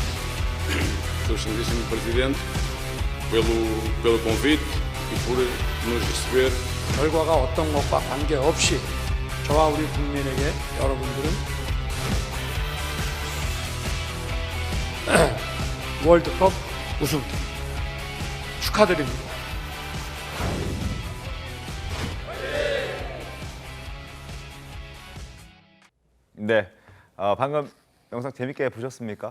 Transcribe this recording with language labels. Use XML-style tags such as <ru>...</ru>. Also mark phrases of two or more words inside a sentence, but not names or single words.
<pt>ao Excelentíssimo Presidente pelo convite e por nos receber.</pt> <ko>결과가 어떤 것과 관계없이 저와 우리 국민에게 여러분들은 월드컵 우승 축하드립니다. 네, 방금 영상 재밌게 보셨습니까?</ko>